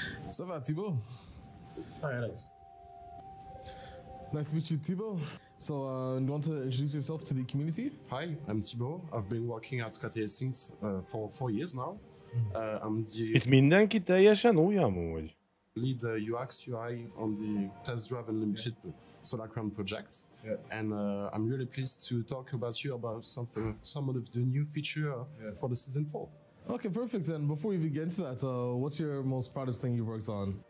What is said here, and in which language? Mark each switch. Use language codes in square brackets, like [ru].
[fr] Ça va, Thibaut? [en] Hi, Alex. Nice to meet you, Thibaut. So, do you want to introduce yourself to the community? Hi, I'm Thibaut. I've been working at KT since for 4 years now. I'm the [hu] Itt mindenki teljesen új amúgy. [en] lead UX UI on the Test Drive Unlimited Solar Crown project. And I'm really pleased to talk about some of the new feature for the Season 4. Okay, perfect. And before we begin to that, what's your most proudest thing you worked on?